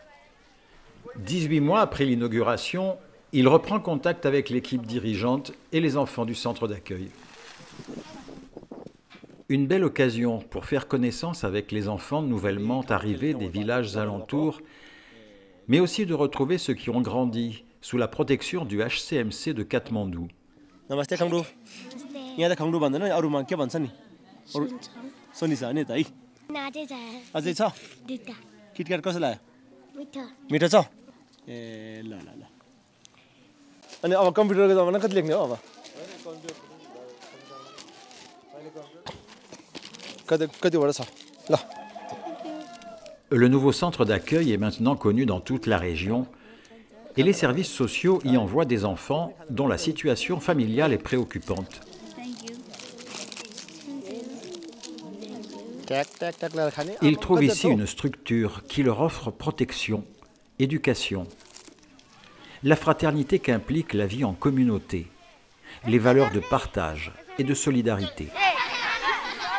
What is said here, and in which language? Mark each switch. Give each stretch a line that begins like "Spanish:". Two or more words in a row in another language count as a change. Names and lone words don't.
French: 18 mois après l'inauguration, il reprend contact avec l'équipe dirigeante et les enfants du centre d'accueil. Une belle occasion pour faire connaissance avec les enfants nouvellement arrivés des villages alentours, mais aussi de retrouver ceux qui ont grandi sous la protection du HCMC de Katmandou.
Nepali: Namaste Khangdu. यहाँ त खङ्डु भन्दैन नि अरुमा के भन्छ नि सोनी छ नि त है अझै छ किटक्याट कसो लाग्यो मिठो छ ए ल ल ल अनि अब कम्प्युटरको जमाना कति लेख्ने हो अब कतिवटा छ ल.
French: Le nouveau centre d'accueil est maintenant connu dans toute la région et les services sociaux y envoient des enfants dont la situation familiale est préoccupante. Ils trouvent ici une structure qui leur offre protection, éducation, la fraternité qu'implique la vie en communauté, les valeurs de partage et de solidarité.